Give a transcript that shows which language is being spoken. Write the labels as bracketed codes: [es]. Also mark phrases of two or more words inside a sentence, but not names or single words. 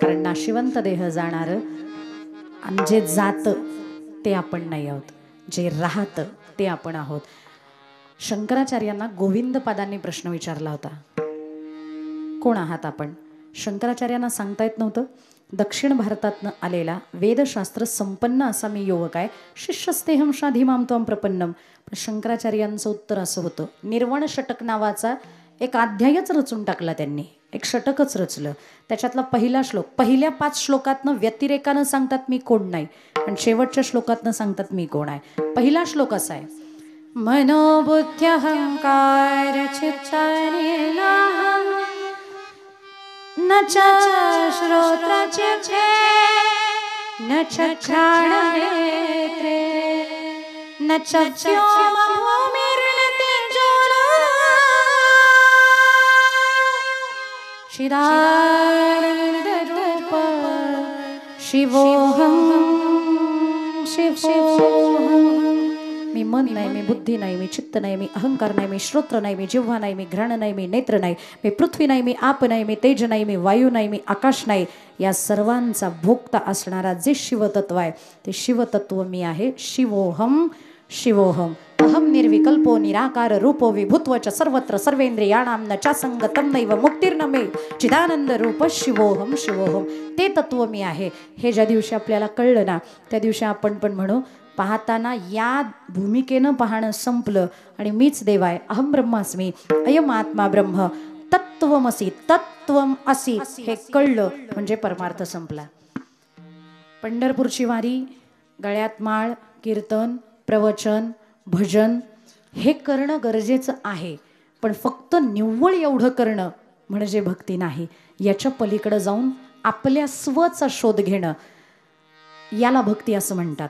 [mr] कारण नाशिवंत देह जाणारं आणि जे जातं ते आपण नाही आहोत, जे राहतं ते आपण आहोत. शंकराचार्यांना गोविंद पादांनी प्रश्न विचारला होता, कोण आहात आपण? शंकराचार्यांना सांगता येत नव्हतं. दक्षिण भारतातनं आलेला वेदशास्त्र संपन्न असा मी युवक आहे, [sa] शिष्यस्तेहम शाधीमाम त्वं प्रपन्नम. [mr] पण शंकराचार्यांचं उत्तर असं होतं, निर्वण षटक नावाचा एक अध्यायच रचून टाकला त्यांनी, एक षटकच रचलं. त्याच्यातला पहिला श्लोक, पहिल्या 5 श्लोकातनं व्यतिरेकानं सांगतात मी कोण नाही, आणि शेवटच्या श्लोकातनं सांगतात मी कोण आहे. पहिला श्लोक असा आहे, [sa] मनोबुद्ध्यहंकार चित्तनिनाहं न च श्रोत्रचित्ते न च घ्राणनेत्रे न च व्योमभूमिर्नतेजोलायु चिदानन्दरूप शिवोऽहं शिवोऽहं. [mr] मी मन नाही, मी बुद्धी नाही, मी चित्त नाही, मी अहंकार नाही, मी श्रोत्र नाही, मी जिव्हा नाही, मी घ्राण नाही, मी नेत्र नाही, मी पृथ्वी नाही, मी आप नाही, मी तेज नाही, मी वायू नाही, मी आकाश नाही. या सर्वांचा भोक्ता असणारा जे शिवतत्व आहे ते शिवतत्व मी आहे. [sa] शिवोहम शिवोहम. अहम निर्विकल्पो निराकार रूपो विभुत्व च सर्वत्र सर्वेंद्रियाणां न चासंगतं नैव मुक्तिर्न मे चिदानंद रूप शिवोहम शिवोहम. [mr] ते तत्व मी आहे. हे ज्या दिवशी आपल्याला कळलं ना त्या दिवशी आपण पण म्हणू, पाहताना या भूमिकेनं पाहणं संपलं आणि मीच देव आहे, [sa] अहम ब्रह्मास्मी अयम आत्मा ब्रह्म तत्वमसी तत्वम असी [mr] हे कळलं म्हणजे परमार्थ संपला. पंढरपूरची वारी, गळ्यात माळ, कीर्तन, प्रवचन, भजन हे करणं गरजेचं आहे, पण फक्त निव्वळ एवढं करणं म्हणजे भक्ती नाही. याच्या पलीकडे जाऊन आपल्या स्वचा शोध घेणं याला भक्ती असं म्हणतात.